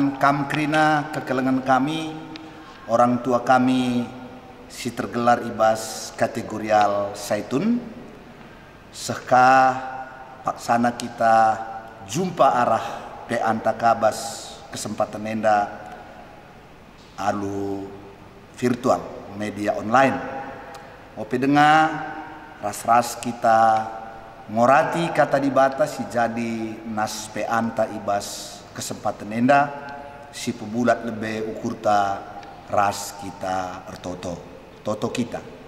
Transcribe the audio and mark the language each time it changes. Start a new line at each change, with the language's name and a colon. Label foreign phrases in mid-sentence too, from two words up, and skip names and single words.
Batak Karo: Kam krina kekelengan kami, orang tua kami si tergelar ibas kategorial Saitun, seka paksana kita jumpa arah pe antakabas kesempatan enda alu virtual media online. Ope dengar ras-ras kita ngorati kata dibata si jadi nas pe anta ibas kesempatan enda si pebulat lebih ukurta ras kita toto kita.